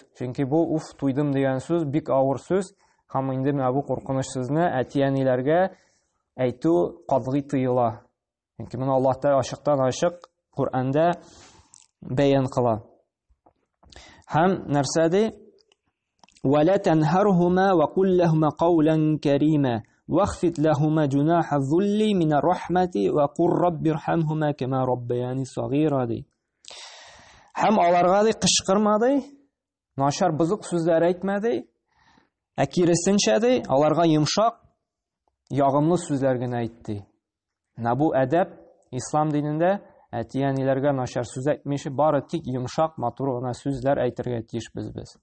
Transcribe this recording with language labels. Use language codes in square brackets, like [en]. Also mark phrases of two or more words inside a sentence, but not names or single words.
[tt] Чөнки бу уф туйдым дигән сүз бик авыр сүз. Һәм инде менә бу куркыныч сүзне әтияниләргә әйтү катгый тыела. Чөнки моны Аллаһ Тәгалә ачыктан-ачык Куръанда бәян кыла. Һәм нәрсәди? [ar] وَلَا تَنْهَرْهُمَا وَقُلْ لَهُمَا قَوْلًا كَرِيمًا وَاخْفِضْ لَهُمَا جُنَاحَ الذُّلِّ مِنَ الرَّحْمَةِ وَقُلْ رَبِّ ارْحَمْهُمَا كَمَا رَبَّيَانِي صَغِيرًا. [tt] Һәм аларга кычкырмады, начар бузык сүзләр әйтмәде, ә киресенчә аларга йомшак, ягымлы сүзләр генә әйтте. Бу әдәп ислам динендә әтияниләргә начар сүз әйтмичә, бары тик йомшак, матур гына сүзләр әйтергә тиешбез без.